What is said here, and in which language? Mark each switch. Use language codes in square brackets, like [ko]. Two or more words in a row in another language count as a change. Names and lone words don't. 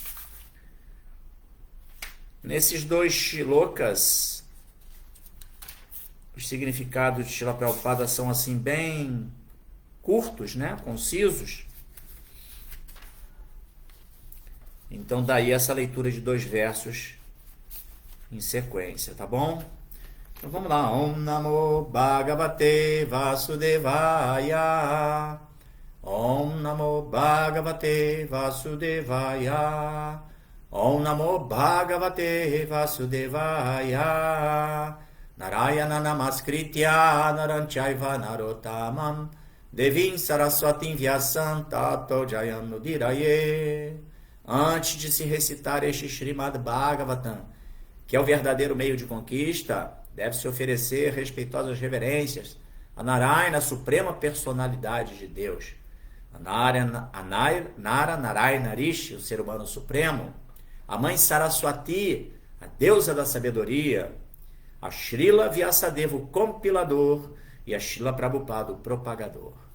[pt] Nesses dois shlokas, os significados de Srila Prabhupada são assim bem curtos, né? Concisos. Então daí essa leitura de dois versos em sequência, tá bom? Então vamos lá. [sa] ॐ नमो भगवते वासुदेवाय. ॐ नमो भगवते वासुदेवाय. ॐ नमो भगवते वासुदेवाय. नारायण नमस्कृत्य नरञ्चैव नरोतमं देवीं सरस्वतीं व्यासं ततो जयमुदीरये. [pt] Antes de se recitar este Srimad Bhagavatam, que é o verdadeiro meio de conquista, deve-se oferecer respeitosas reverências a Narayana, a suprema personalidade de Deus, a Nara Narayana Rishi, o ser humano supremo, a mãe Saraswati, a deusa da sabedoria, a Srila Vyasadeva, o compilador, e a Srila Prabhupada, o propagador.